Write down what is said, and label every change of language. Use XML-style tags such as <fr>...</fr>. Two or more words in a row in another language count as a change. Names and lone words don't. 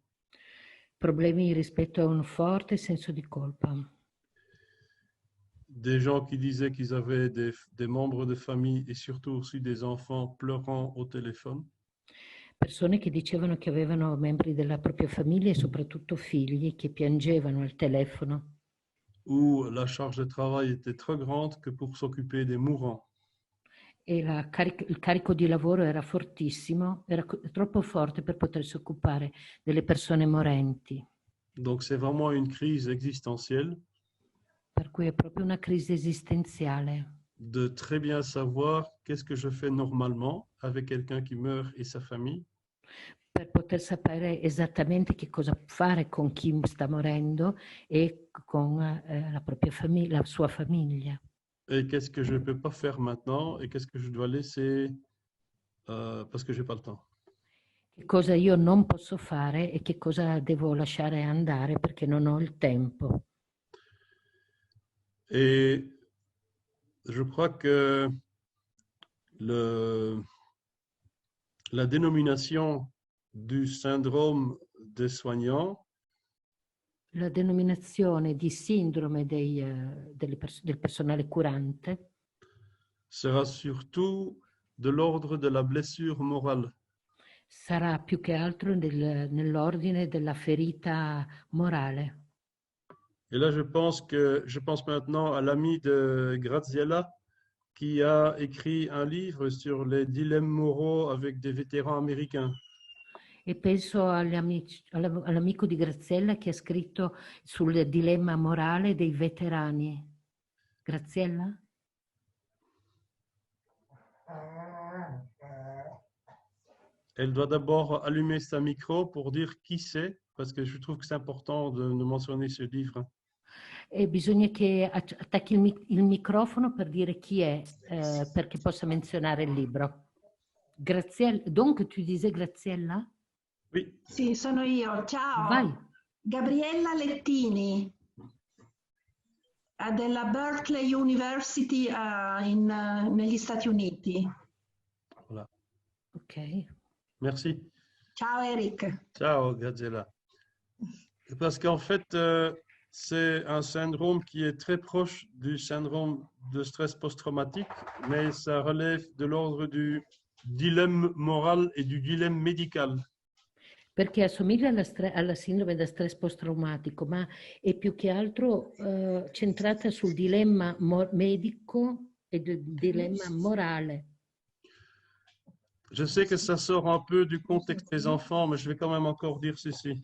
<it>problemi rispetto a un forte senso di colpa.</it> <fr>des gens qui disaient qu'ils avaient des membres de famille et surtout aussi des enfants pleurant au téléphone.</fr> <it>Persone che dicevano che avevano membri della propria famiglia e soprattutto figli che piangevano al telefono.</it> <fr>Où la charge de travail était trop grande que pour s'occuper des mourants.</fr> <it>E il carico di lavoro era fortissimo, era troppo forte per potersi occupare delle persone morenti.</it> <fr>Donc c'est vraiment une crise existentielle.</fr> <it>Per cui è proprio una crisi esistenziale.</it> <fr>De très bien savoir qu'est-ce que je fais normalement avec quelqu'un qui meurt et sa famille.</fr> <it>Per poter sapere esattamente che cosa fare con chi sta morendo e con la propria famiglia, la sua famiglia.</it> <fr>Et qu'est-ce que je ne peux pas faire maintenant et qu'est-ce que je dois laisser parce que je n'ai pas le temps.</fr> <it>Che cosa io non posso fare e che cosa devo lasciare andare perché non ho il tempo.</it> <fr>Et je crois que la dénomination du syndrome des soignants</fr> <it>La denominazione di sindrome del personale curante</it> <fr>sera surtout de l'ordre de la blessure morale.</fr> <it>sarà più che altro nell'ordine della ferita morale.</it> <fr>Et là, je pense maintenant à l'ami de Graziella qui a écrit un livre sur les dilemmes moraux avec des vétérans américains.</fr> <it>E penso all'amico di Graziella che ha scritto sul dilemma morale dei veterani.</it> <fr>Graziella? Elle doit d'abord allumer sa micro pour dire qui c'est, parce que je trouve que c'est important de mentionner ce livre.</fr> <it>E bisogna che attacchi il microfono per dire chi è, perché possa menzionare il libro.</it> <fr>Graziella, donc tu disais Graziella? Oui.</fr> <it>Sì, sono io. Ciao. Vai. Gabriella Lettini, della Berkeley University negli Stati Uniti.</it> <fr>Voilà. Ok. Merci.</fr> <it>Ciao Eric. Ciao, Graziella.</it> <fr>Parce qu'en fait, c'est un syndrome qui est très proche du syndrome de stress post-traumatique, mais ça relève de l'ordre du dilemme moral et du dilemme médical.</fr> <it>Perché assomiglia alla sindrome da stress post-traumatico, ma è più che altro centrata sul dilemma medico e del dilemma morale.</it> <fr>Je sais que ça sort un peu du contexte des enfants, mais je vais quand même encore dire ceci.</fr>